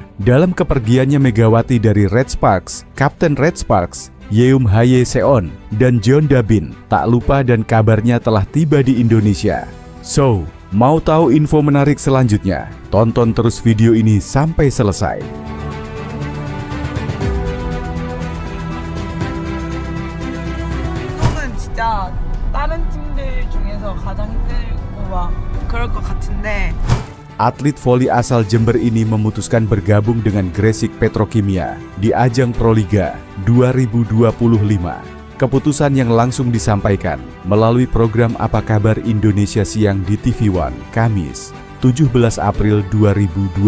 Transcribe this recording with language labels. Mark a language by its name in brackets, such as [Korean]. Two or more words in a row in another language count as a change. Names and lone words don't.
[Indonesian] Dalam kepergiannya Megawati dari Red Sparks, Kapten Red Sparks, Yeum Haye Seon, dan Jeon Dabin tak lupa dan kabarnya telah tiba di Indonesia. So, mau tahu info menarik selanjutnya? Tonton terus video ini sampai selesai. [Korean] 진짜 다른 팀들 중에서 가장 힘들고 막 그럴 것 같은데. [Indonesian] Atlet voli asal Jember ini memutuskan bergabung dengan Gresik Petrokimia di ajang Proliga 2025. Keputusan yang langsung disampaikan melalui program Apa Kabar Indonesia Siang di TV One, Kamis, 17 April 2025.